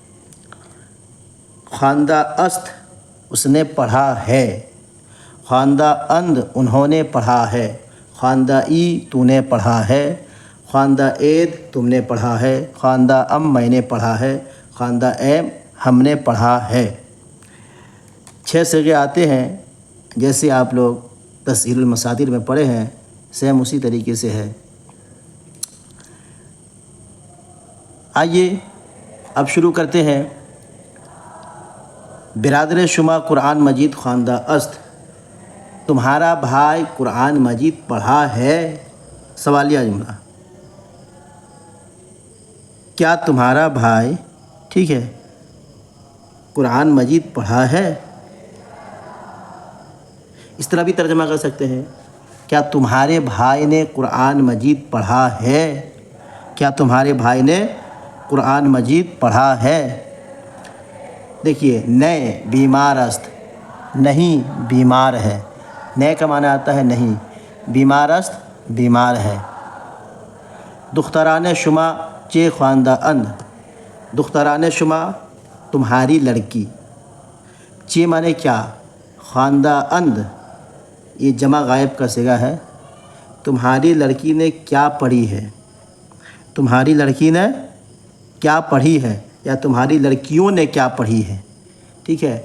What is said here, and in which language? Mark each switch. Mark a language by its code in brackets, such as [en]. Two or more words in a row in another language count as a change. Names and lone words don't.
[fa] خواندہ است [ur] اس نے پڑھا ہے، [fa] خواندہ اند [ur] انہوں نے پڑھا ہے، [fa] خواندہ ای [ur] تو نے پڑھا ہے، [fa] خواندہ عید [ur] تم نے پڑھا ہے، [fa] خواندہ ام [ur] میں نے پڑھا ہے، [fa] خواندہ ایم [ur] ہم نے پڑھا ہے۔ 6 صیغے آتے ہیں جیسے آپ لوگ تسہیل المصادر میں پڑھے ہیں، سیم اسی طریقے سے ہے۔ آئیے اب شروع کرتے ہیں۔ [fa] برادر شما قرآن مجید خواندہ است، [ur] تمہارا بھائی قرآن مجید پڑھا ہے؟ سوالیہ جملہ۔ کیا تمہارا بھائی، ٹھیک ہے، قرآن مجید پڑھا ہے؟ اس طرح بھی ترجمہ کر سکتے ہیں، کیا تمہارے بھائی نے قرآن مجید پڑھا ہے؟ کیا تمہارے بھائی نے قرآن مجید پڑھا ہے؟ دیکھیے، [fa] نئے بیمار است، [ur] نہیں بیمار ہے، نئے کا معنی آتا ہے نہیں، [fa] بیمار است [ur] بیمار ہے۔ [fa] دختران شما چے خواندہ اند، دختران شما [ur] تمہاری لڑکی، چے معنی کیا، [fa] خواندہ اند [ur] یہ جمع غائب کا صیغہ ہے۔ تمہاری لڑکی نے کیا پڑھی ہے، تمہاری لڑکی نے کیا پڑھی ہے یا تمہاری لڑکیوں نے کیا پڑھی ہے، ٹھیک ہے؟